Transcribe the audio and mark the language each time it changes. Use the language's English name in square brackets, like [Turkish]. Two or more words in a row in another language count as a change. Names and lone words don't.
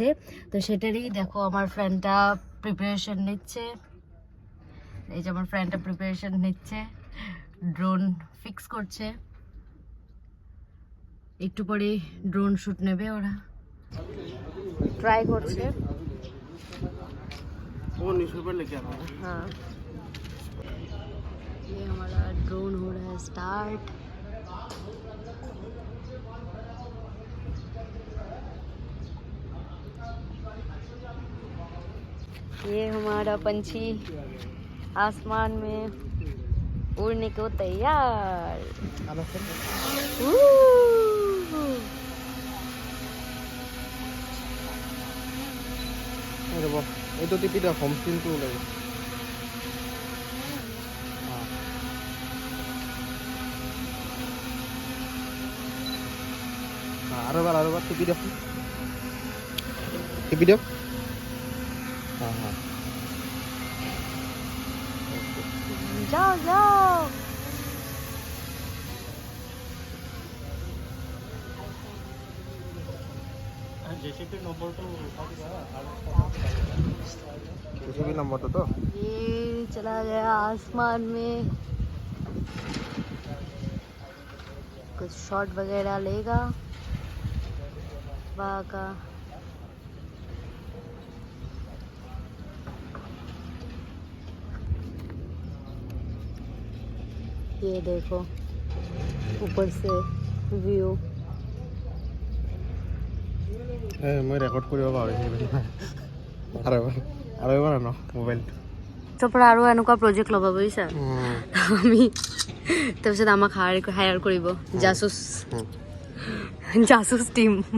[Bangla] তো সেটারই দেখো আমার ফ্রেন্ডটা প্রিপারেশন নিচ্ছে। এই যে আমার ফ্রেন্ডটা প্রিপারেশন নিচ্ছে, ড্রোন ফিক্স করছে। একটু পরে ড্রোন শ্যুট নেবে ওরা, ট্রাই করছে। [Hindi] वो न्यूज़पेपर लेके आ रहा है। हाँ, ये हमारा ड्रोन हो रहा है स्टार्ट। ये हमारा पंछी आसमान में उड़ने को तैयार। [Assamese] এই ৰ'ব, এইটো টিপি দিয়ক, হোম স্ক্ৰীনটো ওলাই। আৰু এবাৰ টিপি দিয়ক, টিপি দিয়ক। [Bangla] হ্যাঁ হ্যাঁ, [Hindi] जाओ जाओ। [Assamese] জেসিপি নম্বৰটো তো [Hindi] ये चला गया आसमान में, कुछ शॉट वगैरह लेगा वहाँ का। ये देखो ऊपर से व्यू। [Assamese] মই ৰেকৰ্ড কৰিব পাহৰিছোঁ। আৰু এবাৰ আনো মোবাইল। তাৰপৰা আৰু এনেকুৱা প্ৰজেক্ট ল'ব বুজিছা, আমি তাৰপিছত আমাক হায়াৰ কৰিব জাসুস টিম।